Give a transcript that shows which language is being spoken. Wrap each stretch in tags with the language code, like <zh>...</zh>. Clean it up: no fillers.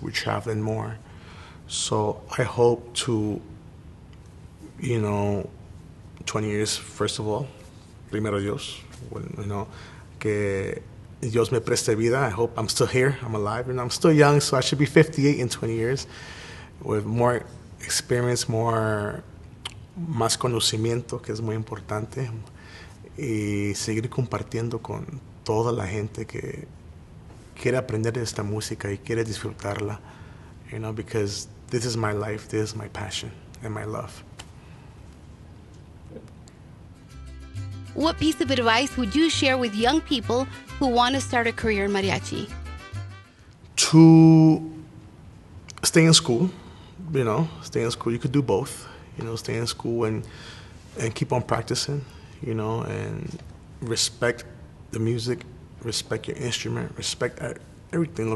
<en>We're traveling more. So I hope to, 20 years, first of all,</en> <es>primero Dios, que Dios me preste vida.</es> <en>I hope I'm still here, I'm alive, I'm still young, so I should be 58 in 20 years with more experience, more</en> <es>más conocimiento, que es muy importante, y seguir compartiendo con toda la gente que quiere aprender de esta música y quiere disfrutarla,</es> <en>you know, because this is my life, this is my passion and my love. What piece of advice would you share with young people who want to start a career in mariachi? To stay in school, you know, stay in school. You could do both, you know, stay in school and keep on practicing, you know, and respect the music, respect your instrument, respect everything.</en>